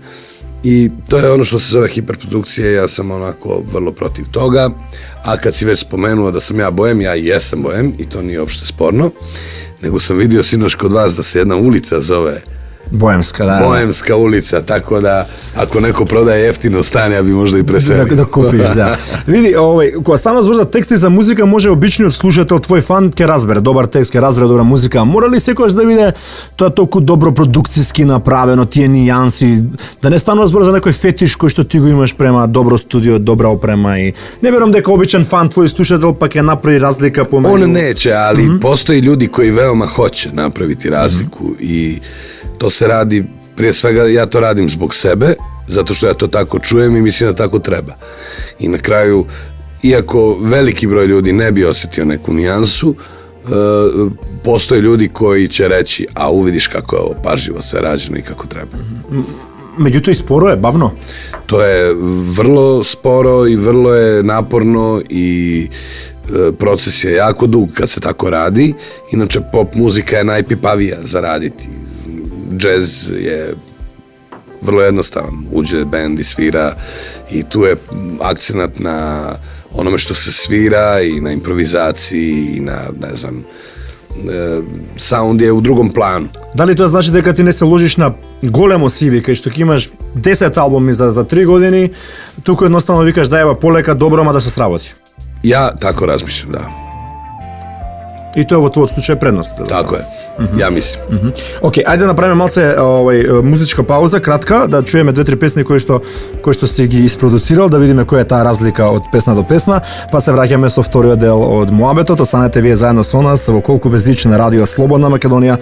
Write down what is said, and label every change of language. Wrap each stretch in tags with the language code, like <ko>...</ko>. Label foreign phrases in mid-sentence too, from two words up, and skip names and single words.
<sr>I to je ono što se zove hiperprodukcija, ja sam onako vrlo protiv toga, a kad si već spomenuo da sam ja bojem, ja i jesam bojem i to nije uopšte sporno, nego sam vidio sinoć kod vas da se jedna ulica zove Boemska, da. Boemska ulica, tako da ako neko prodaje jeftino stan, ja bi možda i preselio.</sr> <mk>Да купиш, да. Види, кога станува збор за тексти за музика, може обичниот слушател, твој фан, ќе разбере добар текст, ќе разбере добра музика. Мора ли секогаш да биде тоа толку добро продукциски направено, тие нијанси, да не станува збор за некој фетиш кој што ти го имаш према добро студио, добра опрема и не верувам дека обичен фан твој слушател па ќе направи разлика помеѓу.</mk> <sr>On neće, ali postoji ljudi koji veoma hoće napraviti razliku i to se radi, prije svega ja to radim zbog sebe, zato što ja to tako čujem i mislim da tako treba. I na kraju, iako veliki broj ljudi ne bi osjetio neku nijansu, postoje ljudi koji će reći, a uvidiš kako je ovo pažljivo sve rađeno i kako treba.</sr> <mk>Меѓутоа и споро е, бавно.</mk> <sr>To je vrlo sporo i vrlo je naporno i proces je jako dug kad se tako radi. Inače, pop muzika je najpipavija za raditi. Jazz je vrlo jednostavan, uđe bend i svira i tu je akcenat na onome što se svira i na improvizaciji i na, ne znam, sound je u drugom planu.</sr> <mk>Дали тоа значи дека ти не се ложиш на големо CV, кај што ќе имаш 10 албуми за 3 години, туку едноставно викаш да ева полека, добро, ама да се сработи.</mk> <sr>Ja tako razmišljam, da.</sr> <mk>И тоа во твојот случај предност.</mk> <sr>Tako je, ja mislim.</sr> <mk>Океј, ајде да направиме малце музичка пауза, кратка, да чуеме 2-3 песни кои што си ги isproducirал, да видиме која е таа разлика од песна до песна, па се враќаме со вториот дел од Муабетот. Останете вие заедно со нас во Колку без зич на радио Слободна Македонија.</mk>